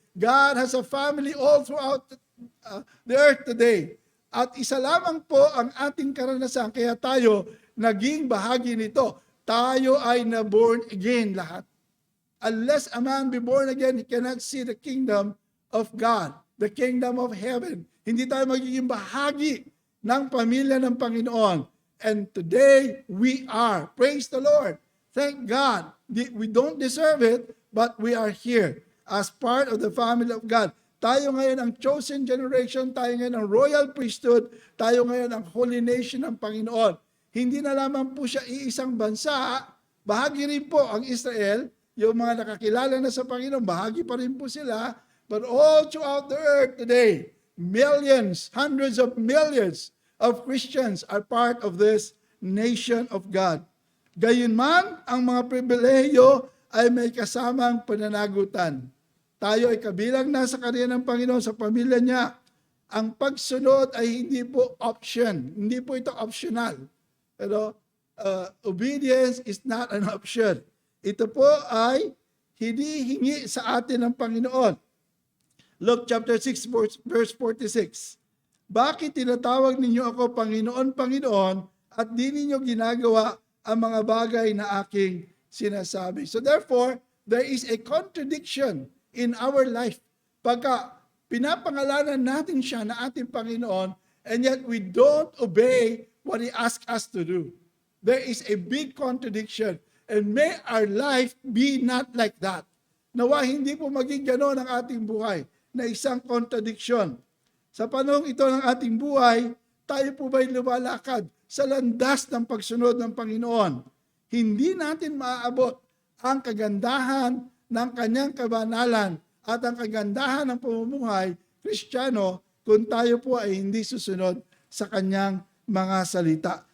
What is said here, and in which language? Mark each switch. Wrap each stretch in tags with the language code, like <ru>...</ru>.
<en>God has a family all throughout the earth today.</en> <tl>At isa lamang po ang ating karanasan, kaya tayo naging bahagi nito. Tayo ay na-born again lahat.</tl> <en>Unless a man be born again, he cannot see the kingdom of God, the kingdom of heaven.</en> <tl>Hindi tayo magiging bahagi ng pamilya ng Panginoon.</tl> <en>And today, we are. Praise the Lord. Thank God. We don't deserve it, but we are here as part of the family of God.</en> <tl>Tayo ngayon ang</tl> <en>chosen generation,</en> <tl>tayo ngayon ang</tl> <en>royal priesthood,</en> <tl>tayo ngayon ang</tl> <en>holy nation</en> <tl>ng Panginoon. Hindi na lamang po siya iisang bansa, bahagi rin po ang Israel, yung mga nakakilala na sa Panginoon, bahagi pa rin po sila,</tl> <en>but all throughout the earth today, millions, hundreds of millions of Christians are part of this nation of God.</en> <tl>Gayunman, ang mga pribilehiyo ay may kasamang pananagutan. Tayo ay kabilang na sa karya ng Panginoon sa pamilya niya. Ang pagsunod ay hindi po option. Hindi po ito optional. Pero</tl> <en>obedience is not an option.</en> <tl>Ito po ay hinihingi sa atin ng Panginoon. Luke chapter 6 verse 46. Bakit tinatawag ninyo ako Panginoon, Panginoon, at di ninyo ginagawa ang mga bagay na aking sinasabi?</tl> <en>So therefore, there is a contradiction in our life.</en> <tl>Pagka pinapangalanan natin siya na ating Panginoon,</tl> <en>and yet we don't obey what He asks us to do. There is a big contradiction. And may our life be not like that.</en> <tl>Nawa hindi po maging gano'n ang ating buhay na isang contradiction. Sa panahon ito ng ating buhay, tayo po ba'y lumalakad sa landas ng pagsunod ng Panginoon? Hindi natin maaabot ang kagandahan ng kanyang kabanalan at ang kagandahan ng pamumuhay Kristiyano kung tayo po ay hindi susunod sa kanyang mga salita.</tl>